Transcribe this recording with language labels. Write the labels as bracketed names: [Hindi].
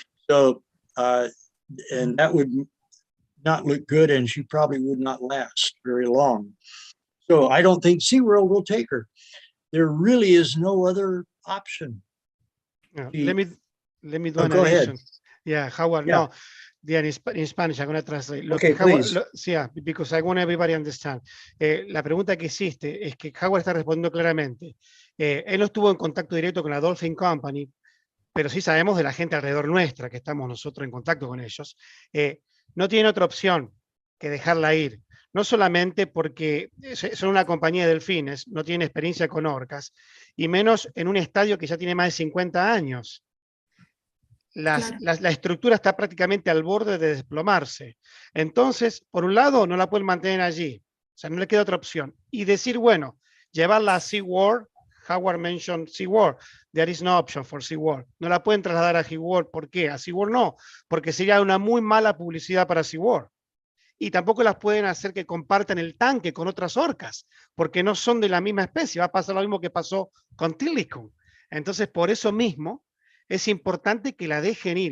[English] So, and that would not look good, and she probably would not last very long. So I don't think SeaWorld will take her. There really is no other option. Let me do an go addition. ahead. Yeah, Howard, Yeah. no. Yeah, in Spanish, I'm going to translate. Okay, please. Yeah, because I want everybody to understand. [Spanish] La pregunta que hiciste es que Howard está respondiendo claramente. Él no estuvo en contacto directo con la Dolphin Company, pero sí sabemos de la gente alrededor nuestra, que estamos nosotros en contacto con ellos. No tienen otra opción que dejarla ir. No solamente porque son una compañía de delfines, no tienen experiencia con orcas, y menos en un estadio que ya tiene más de 50 años. La estructura está prácticamente al borde de desplomarse. Entonces, por un lado, no la pueden mantener allí. O sea, no le queda otra opción. Y decir, bueno, llevarla a SeaWorld. [English] Howard mentioned SeaWorld. There is no option for SeaWorld. [Spanish] No la pueden trasladar a SeaWorld. ¿Por qué? A SeaWorld no. Porque sería una muy mala publicidad para SeaWorld. Y tampoco las pueden hacer que compartan el tanque con otras orcas, porque no son de la misma especie. Va a pasar lo mismo que pasó con Intl. Entonces, por eso mismo, es importante que la dejen ir.